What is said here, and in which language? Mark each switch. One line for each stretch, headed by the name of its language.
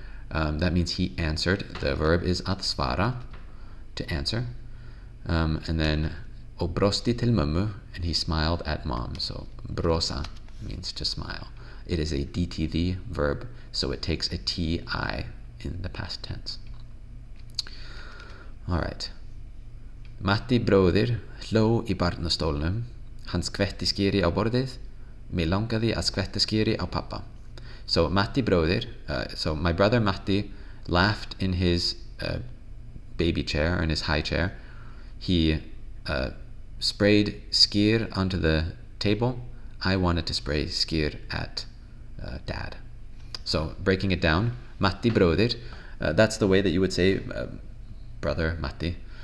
English: That means he answered. The verb is að svara, to answer. And then
Icelandic: og brosti til mömmu,
English: and he smiled at mom. So brosa means to smile. It is a DTV verb, so it takes a TI in the past tense. All right.
Icelandic: Matti bróðir hló í barnastólnum. Hann skvetti skyri á borðið. Mig langaði að skvetta skyri á pappa.
English: So
Icelandic: Matti bróðir,
English: so my brother Matti laughed in his baby chair, or in his high chair. He sprayed skyr onto the table. I wanted to spray skyr at dad. So breaking it down,
Icelandic: Matti bróðir,
English: that's the way that you would say brother Matti.